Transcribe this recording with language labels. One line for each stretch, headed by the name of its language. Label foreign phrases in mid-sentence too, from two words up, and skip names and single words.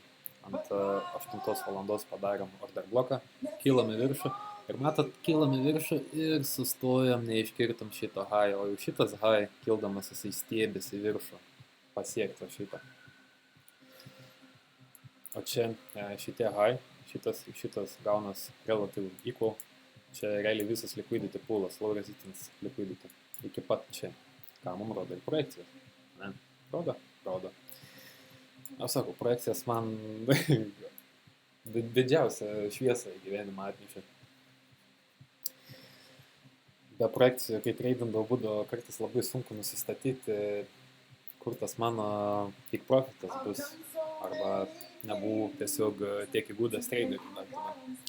Lithuanian: Ant 8 valandos padarėm order bloką, kylam į viršų. Ir matot, kylam į viršų ir sustojom, neiškirtom šito high, o jau šitas high, kildamas jisai stiebėsi į viršų, pasiekto šitą. O čia šitie high, šitas gaunas
English: relative equal,
Lithuanian: čia realiai visas liquidity poolas,
English: low resistance liquidity,
Lithuanian: iki pat čia. Ką mums rodo ir projekcijas? Ne? Rodo. Aš sakau, projekcijas man didžiausia šviesa į gyvenimą atnešė. Be projekcijų, kai treidindavau, būdavo kartais labai sunku nusistatyti, kur tas mano tik profitas bus, arba nebuvau tiesiog tiek įgūdęs treiderių.